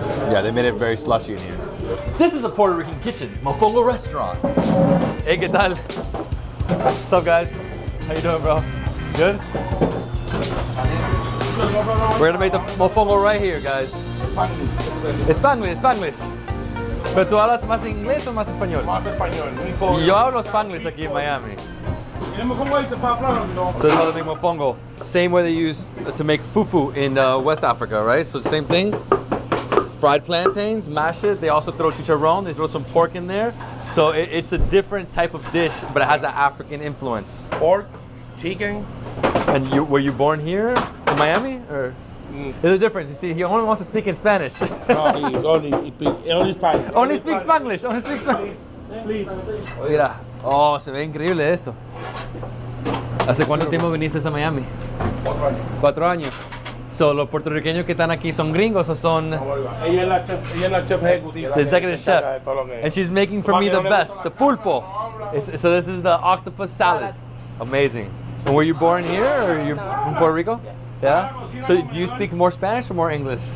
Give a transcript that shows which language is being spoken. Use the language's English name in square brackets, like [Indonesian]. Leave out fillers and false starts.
[English] Yeah, they made it very slushy in here. This is a Puerto Rican kitchen, Mofongo Restaurant. Hey, [Spanish] ¿qué tal? [English] What's up, guys? How you doing, bro? Good? We're gonna make the mofongo right here, guys. Spanglish, Spanglish. [Spanish] ¿Pero tú hablas más inglés o más español? Más español. Yo hablo Spanglish aquí en Miami. [English] So it's called the big mofongo. Same way they use to make fufu in West Africa, right? So same thing. Fried plantains, mash it. They also throw chicharrón. They throw some pork in there. So it's a different type of dish, but it has an African influence. Pork, chicken. And were you born here in Miami, or? There's a difference. You see, he only wants to speak in Spanish. No, he only Spanish. Only speaks Spanglish. Only speaks Spanglish. Please. [Spanish] Mira, oh, se ve increíble eso. ¿Hace cuánto tiempo viniste a Miami? 4 años. 4 años. So, ¿los puertorriqueños que están aquí son gringos o son? Ella es la chef ejecutiva. [English] The executive chef. And she's making for me the best, the pulpo. So this is the octopus salad. Amazing. And were you born here or you're from Puerto Rico? Yeah? So do you speak more Spanish or more English?